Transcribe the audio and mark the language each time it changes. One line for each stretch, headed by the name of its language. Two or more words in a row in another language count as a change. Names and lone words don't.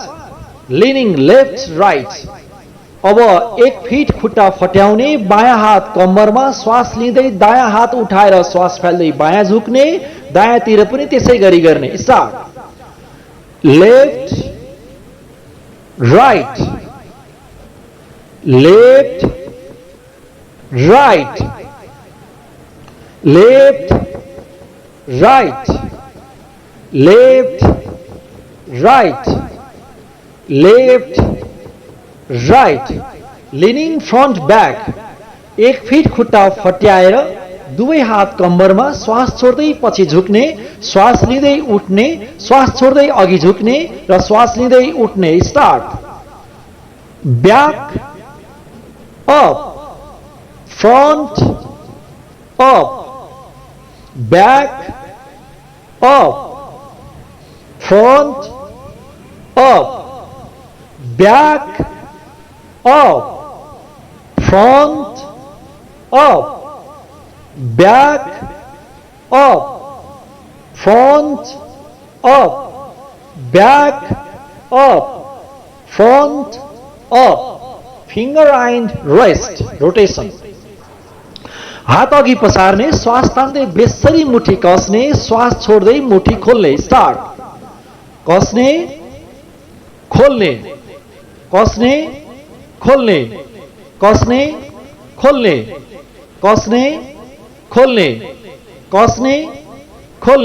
English: leaning left right.
Nepali: अब 1 फिट खुट्टा फट्याउने, बायाँ हात कम्मरमा, श्वास लिँदै दायाँ हात उठाएर श्वास फाल्दै बायाँ झुक्ने, दायाँतिर पनि त्यसै गरी गर्ने। स्टार्ट।
English: left right, left right, left right, left right, left right. leaning front back,
Nepali: 1 फिट खुट्टा फट्याएर दुवै हात कम्मरमा, श्वास छोड्दै पछि झुक्ने, श्वास लिँदै उठ्ने, श्वास छोड्दै अघि झुक्ने र श्वास लिँदै उठ्ने।
English: start. back up, front up, back up, front up, back up, front up, back up, front up, back up, front up। finger and wrist rotation,
Nepali: हात अघि पसार्ने, श्वास तान्दै बेसरी मुठी कस्ने, श्वास छोड्दै मुठी खोल्ने। स्टार्ट। कस्ने, खोल्ने, कस्ने, खोल्ने, कस्ने, खोल्ने, कस्ने, खोल्ने, कस्ने, खोल्ने।